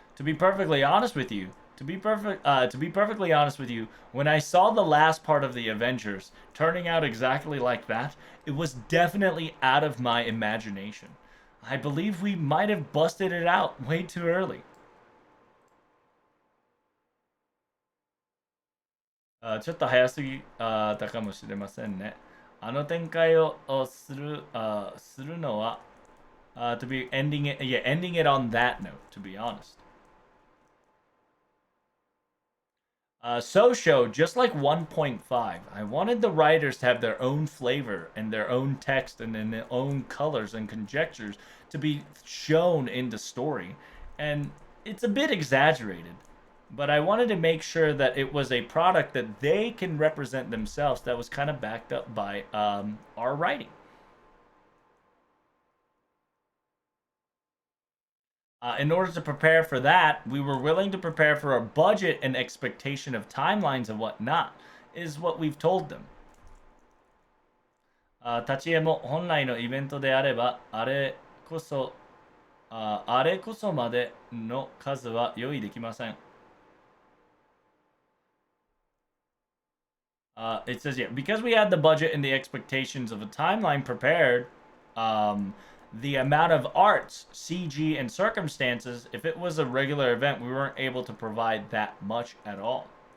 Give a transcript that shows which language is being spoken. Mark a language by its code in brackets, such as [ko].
[en] To be perfectly honest with you, to be perfectly honest with you, when I saw the last part of the Avengers turning out exactly like that, it was definitely out of my imagination. I believe we might have busted it out way too early. [ja] ちょっと早すぎたかもしれませんね。あの展開をするのは、 [en] to be ending it, yeah, ending it on that note, to be honest. Show, just like 1.5, I wanted the writers to have their own flavor and their own text and then their own colors and conjectures to be shown in the story. And it's a bit exaggerated, but I wanted to make sure that it was a product that they can represent themselves that was kind of backed up by our writing. In order to prepare for that, we were willing to prepare for a budget and expectation of timelines and whatnot, is what we've told them. [ja] 立ち絵も本来のイベントであれば、こそ、あれこそまでの数は用意できません。 [en] It says, yeah, because we had the budget and the expectations of a timeline prepared, the amount of arts, CG, and circumstances, if it was a regular event, we weren't able to provide that much at all.